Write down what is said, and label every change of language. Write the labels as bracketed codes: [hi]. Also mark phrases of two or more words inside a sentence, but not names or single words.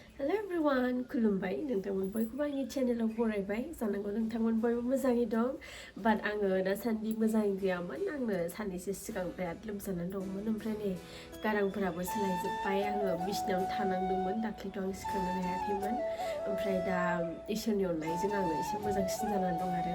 [en] Hello everyone, [brx] kulumbai. Nwngtang boikoubw ni channel boraibai. Jananggo nwngtang boyबो मोजाङै दं. But आङो दासान्दि मोजाङै गैयामोन. आंनो साननैसो सिगां बिराद लोमजानानै दंमोन. ओमफ्राय नै गारांफोराबो सोलायजोब्बाय. आङो बिसिनायावनो थानांदोंमोन. दाख्लैथ' आं सिखारनो हायाखैमोन. ओमफ्राय दा इसोरनि अननायजों आङो एसे मोजांसिन जानानै दं आरो.